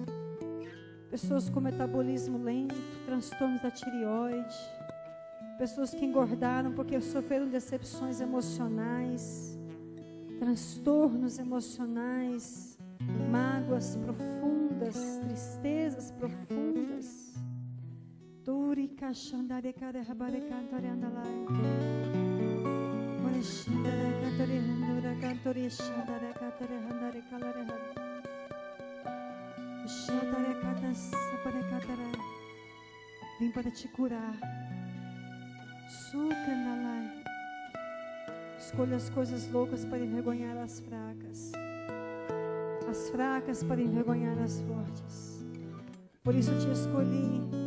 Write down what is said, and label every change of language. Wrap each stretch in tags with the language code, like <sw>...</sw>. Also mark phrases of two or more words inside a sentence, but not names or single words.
<pt>Pessoas com metabolismo lento, transtornos da tireoide. Pessoas que engordaram porque sofreram decepções emocionais, transtornos emocionais, mágoas profundas, tristezas profundas. Duri cachandare care habare cantare andalai. Ora shandare cantare handura cantori shandare cantare handare calare hand. Shandare canta sapare cantare. Vim para te curar. Sucanalai. Escolha as coisas loucas para envergonhar as fracas. As fracas para envergonhar as fortes. Por isso eu te escolhi.</pt>